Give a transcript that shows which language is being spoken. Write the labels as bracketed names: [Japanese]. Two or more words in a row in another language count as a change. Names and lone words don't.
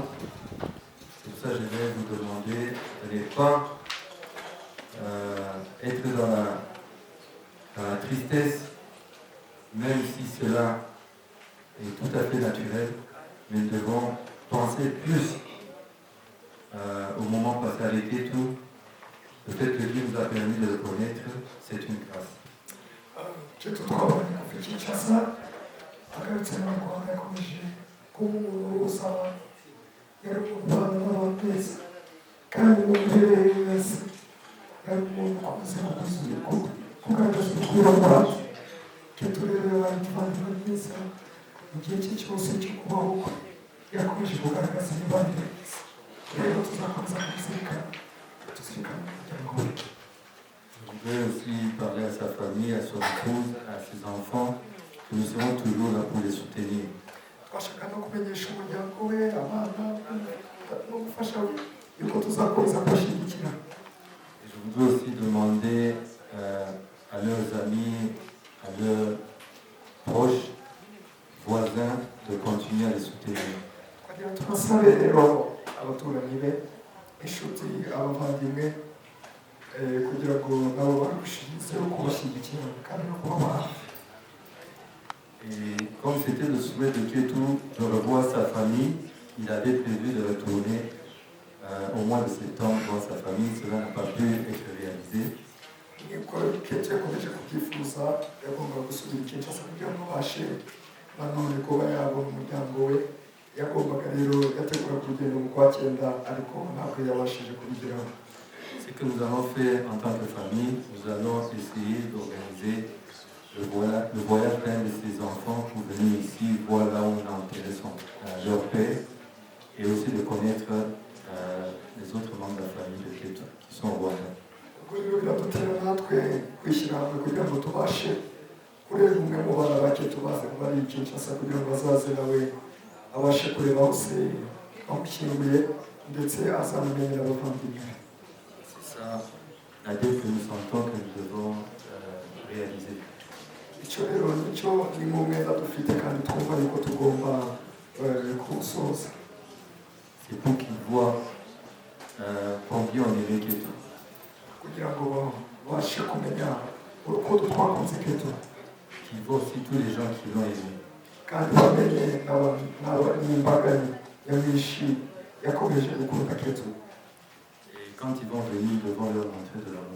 [French] C'est pour ça que je vais vous demander de ne pas être dans la tristesse, même si cela est tout à fait naturel, mais nous devons penser plus au moment passé avec Kétus. Le fait que Dieu nous a permis de le connaître, c'est une grâce. [Kinyarwanda] Ketu twabonye kuva Kinshasa agarutse mu Rwanda yakomeje kuba umuntu usaba yari umubano n'abantu beza kandi n'umubyeyi wese yari umuntu ukomeza kugaragaza urukundo rwacu. Ketu rero yabaye umuvandimwe mwiza mu gihe cye cyose cyo kubaho kwe yakomeje kugaragaza imibanire myiza. Rero tuzakomeza kumuzirikana tuzirikana umuryango we. [French] Je voudrais aussi parler à sa famille, à son épouse, à ses enfants, que nous serons toujours là pour les soutenir. [Kinyarwanda] Twashaka no kumenyesha umuryango we abana no gufasha yuko tuzakomeza kubashyigikira. [French] Je voudrais aussi demander à leurs amis, à leurs proches, voisins, de continuer à les soutenir. [Kinyarwanda] Twagira tubasabe rero abaturanyi be inshuti abavandimwe kugira ngo nabo barushijeho kubashyigikira kandi no kubaba hafi. [French] Et comme c'était le souhait de Kétus de revoir sa famille, il avait prévu de retourner au mois de septembre voir sa famille. Cela n'a pas pu être réalisé. [Kinyarwanda] Niko Ketu yakomeje kubyifuza yagomba gusubira i Kinshasa kugira ngo abashe nanone kuba yabona umuryango we. Yagombaga rero yategura kugenda mu kwa cyenda ariko ntabwo yabashije kubigeraho. [French] Ce que nous allons faire en tant que famille, nous allons essayer d'organiser le voyage d'un de ses enfants pour venir ici voir là où on a enterré leur père et aussi de connaître les autres membres de la famille de Kétu qui sont au Rwanda. [Kinyarwanda] Ubwo rero biradutera natwe kwishyira hamwe kugira ngo tubashe kureba umwe mu bana ba Ketu baze bari i Kinshasa kugira ngo bazaze nawe abashe kureba hose bamushyinguye ndetse azamenyera abavandimwe. [French] C'est ça la dette que nous sentons que nous devons réaliser. [Kinyarwanda] Icyo rero nicyo ni mu mwenda dufite kandi twumva yuko tugomba kuwusoza. [French] C'est pour qu'ils voient combien on aimait Kétu. [Kinyarwanda] Kugira ngo babashe kumenya urukundo twakunze Ketu. [French] Qu'ils voient aussi tous les gens qui l'ont aimé. [Kinyarwanda] Kandi bamenye n'imbaga nyamwinshi yakomeje gukunda Ketu. [French] Et quand ils vont venir, ils devront leur montrer de l'amour.